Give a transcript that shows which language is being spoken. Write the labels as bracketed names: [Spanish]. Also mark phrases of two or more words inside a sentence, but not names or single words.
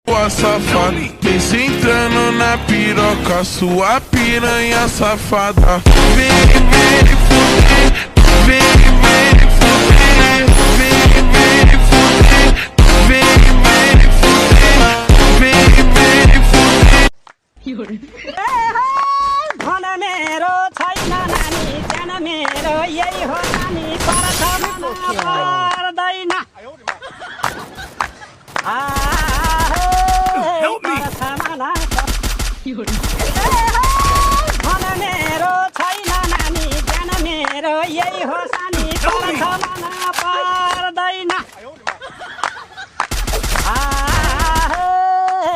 [Portuguese] Sua safada, vem sentando na piroca, sua piranha safada. Vem, vem fuder, vem, vem fuder, vem, vem fuder, vem, vem fuder, vem, vem fuder. [Nepali] धन मेरो छैन नानी जान मेरो यही हो नानी पर्छ मन पर्दैन धन मेरो छैन नानी जान मेरो यही हो सानी पर्छ मन पर्दैन पर्छ मन